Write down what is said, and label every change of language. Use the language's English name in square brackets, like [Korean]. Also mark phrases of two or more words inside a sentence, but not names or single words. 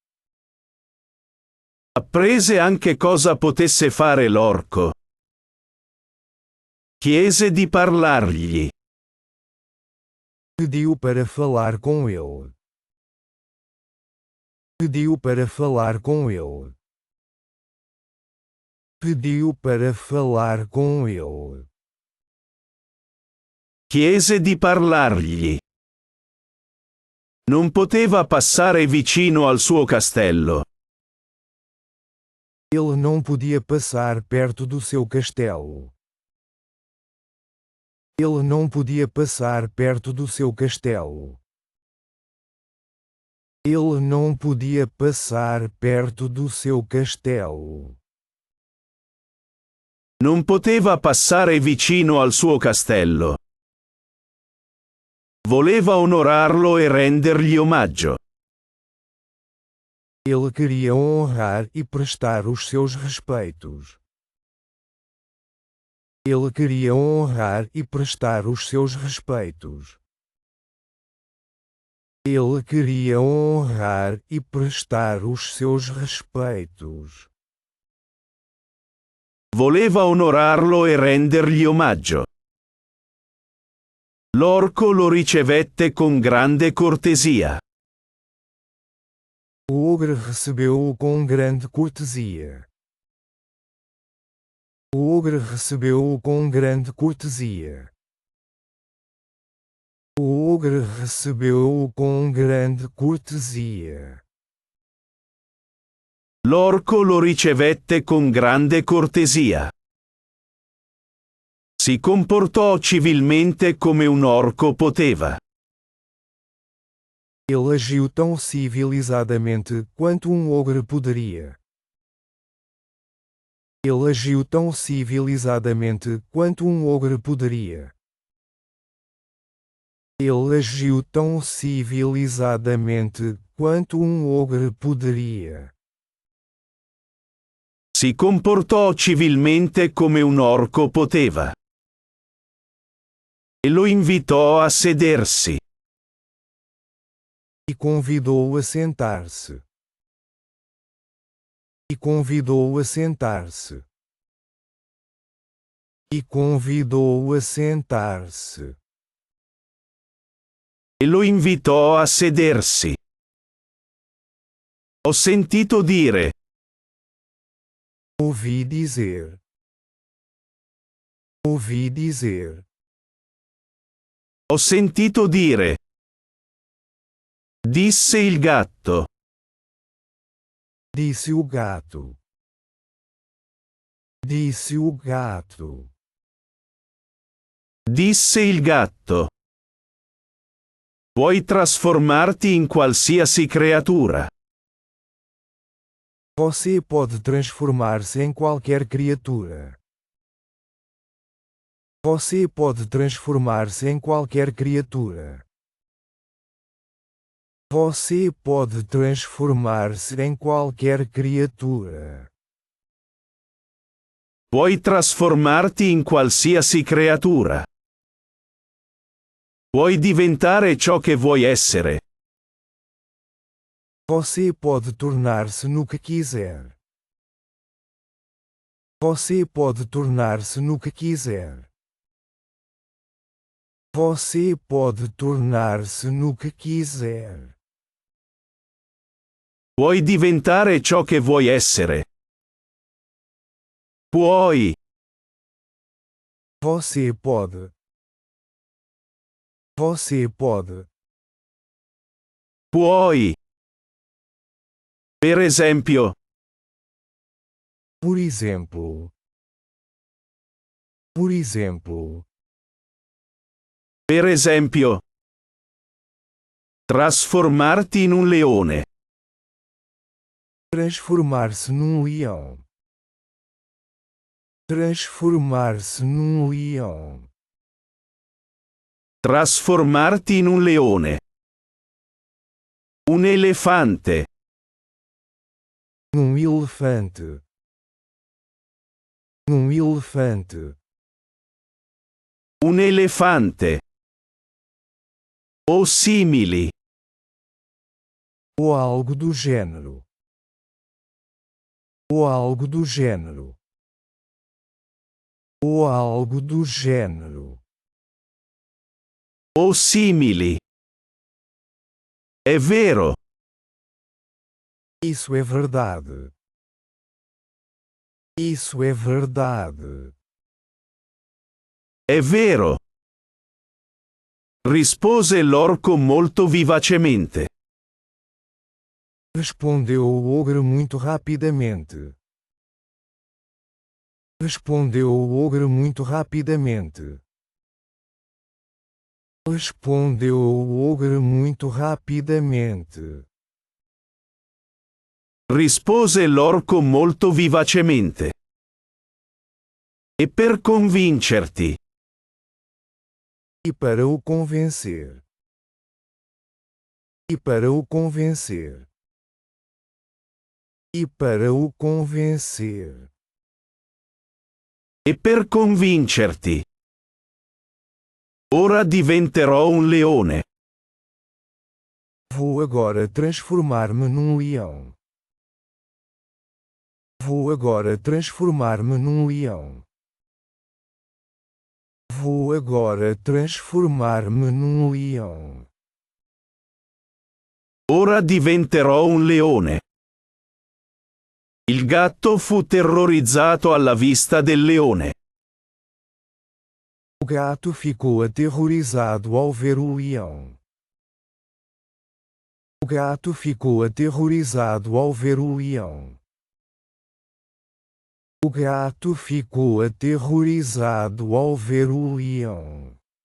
[Italian] Apprese anche cosa potesse fare l'orco. Chiese di parlargli. [Portuguese] Pediu para falar com ele. Pediu para falar com ele. Pediu para falar com ele. [Italian] Chiese di parlargli. Non poteva passare vicino al suo castello. [Portuguese] Ele não podia passar perto do seu castelo. Ele não podia passar perto do seu castelo. Ele não podia passar perto do seu castelo. [Italian] Non poteva passare vicino al suo castello. Voleva onorarlo e rendergli omaggio. [Portuguese] Ele queria honrar e prestar os seus respeitos. Ele queria honrar e prestar os seus respeitos. Ele queria honrar e prestar os seus respeitos. [Italian] Voleva onorarlo e rendergli omaggio. L'orco lo ricevette con grande cortesia. [Portuguese] O ogro recebeu-o com grande cortesia. O ogro recebeu-o com grande cortesia. O ogro recebeu-o com grande cortesia. [Italian] L'orco lo ricevette con grande cortesia. Si comportò civilmente come un orco poteva. [Portuguese] Ele agiu tão civilizadamente quanto ogro poderia. Ele agiu tão civilizadamente quanto ogro poderia. Ele agiu tão civilizadamente quanto ogro poderia. [Italian] Si comportò civilmente come un orco poteva. E lo invitò a sedersi. [Portuguese] E convidou-o a sentar-se. E convidou-o a sentar-se. E convidou-o a sentar-se. [Italian] E lo invitò a sedersi. Ho sentito dire. [Portuguese] Ouvi dizer. Ouvi dizer. [Italian] Ho sentito dire. Disse il gatto. [Portuguese] Disse o gato. Disse o gato. [Italian] Disse il gatto. Puoi trasformarti in qualsiasi creatura. [Portuguese] Você pode transformar-se em qualquer criatura. Você pode transformar-se em qualquer criatura. Você pode transformar-se em qualquer criatura. [Italian] Puoi trasformarti in qualsiasi creatura. Puoi diventare ciò che vuoi essere. [Portuguese] Você pode tornar-se no que quiser. Você pode tornar-se no que quiser. Você pode tornar-se no que quiser. [Italian] Puoi diventare ciò che vuoi essere. Puoi. [Portuguese] Você pode. Você pode. [Italian] Puoi. Per esempio. [Portuguese] Por exemplo. Por exemplo. [Italian] Per esempio. Trasformarti in un leone. [Portuguese] Transformar-se num leão. Transformar-se num leão. [Italian] Trasformarti in un leone. Un elefante. [Portuguese] Num elefante. Num elefante. [Italian] Un elefante. O simili. [Portuguese] Ou algo do gênero. Ou algo do gênero. Ou algo do gênero. [Italian] O simili. È vero. [Portuguese] Isso é verdade. Isso é verdade. [Italian] È vero. Rispose l'orco molto vivacemente. [Portuguese] Respondeu o ogro muito rapidamente. Respondeu o ogro muito rapidamente. Respondeu o ogro muito rapidamente. [Italian] Rispose l'orco molto vivacemente. E per convincerti. [Portuguese] E para o convencer. E para o convencer. E para o convencer. [Italian] E per convincerti. Ora diventerò un leone. [Portuguese] Vou agora transformar-me num leão. Vou agora transformar-me num leão. Vou agora transformar-me num leão. [Italian] Ora diventerò un leone. Il gatto fu terrorizzato alla vista del leone. [Portuguese] O gato ficou aterrorizado ao ver o leão. O gato ficou aterrorizado ao ver o leão. O gato ficou aterrorizado ao ver o leão.